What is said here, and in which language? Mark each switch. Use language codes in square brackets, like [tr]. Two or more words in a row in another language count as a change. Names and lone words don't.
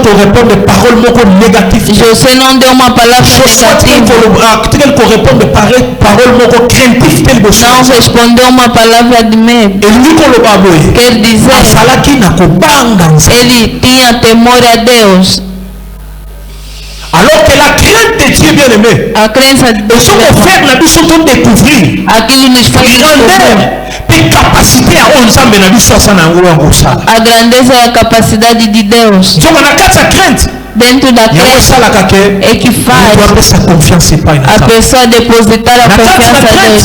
[pt] Josué não deu uma palavra negativa, não respondeu uma palavra de medo. Quer dizer, ele tinha temor a Deus. [fr] Alors que la crainte de Dieu, bien aimé, [pt] a crença de Deus, découvrir aquilo nos faz descobrir a grandeza e a capacidade de Deus. dentro da crença é que faz a pessoa depositar a confiança a Deus.